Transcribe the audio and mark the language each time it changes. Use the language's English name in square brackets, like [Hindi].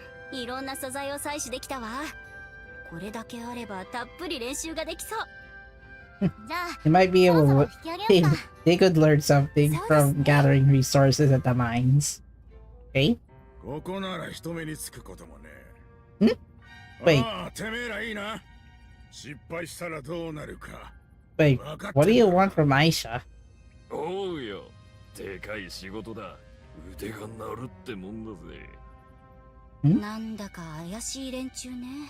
[Japanese] いろんな素材を採取できたわ。これだけあればたっぷり練習ができそう。 [English] They might be able to, they could learn something from gathering resources at the mines. Okay? [Japanese] ここなら人目につくこともね。 [English] Wait. [Japanese] ああ、てめえらいいな。失敗したらどうなるか。 [English] Wait, what do you want from Aisha? [Japanese] おうよ。でかい仕事だ。腕が鳴るってもんだぜ。なんだか怪しい連中ね。